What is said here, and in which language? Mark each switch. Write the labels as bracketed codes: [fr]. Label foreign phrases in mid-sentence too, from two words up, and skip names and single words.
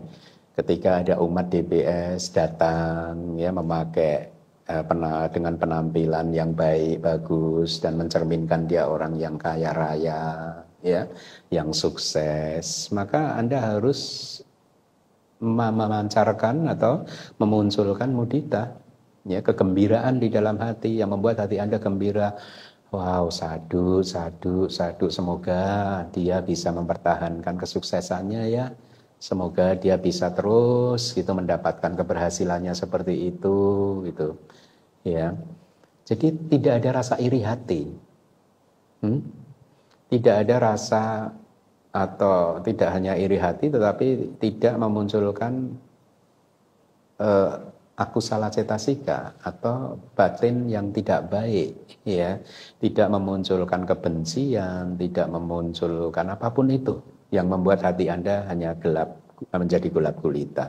[id] Ketika ada umat DBS datang ya memakai dengan penampilan yang baik, bagus dan mencerminkan dia orang yang kaya raya, ya, yang sukses, maka Anda harus memancarkan atau memunculkan mudita, ya, kegembiraan di dalam hati yang membuat hati Anda gembira. [pi] Wow, sadu, sadu, sadu. [id] Semoga dia bisa mempertahankan kesuksesannya ya. Semoga dia bisa terus gitu mendapatkan keberhasilannya seperti itu gitu. Ya. Jadi tidak ada rasa iri hati. Tidak ada rasa, atau tidak hanya iri hati, tetapi tidak memunculkan [pi] aku salah cetasika [id] atau batin yang tidak baik, ya, tidak memunculkan kebencian, tidak memunculkan apapun itu yang membuat hati Anda hanya gelap, menjadi gelap gulita.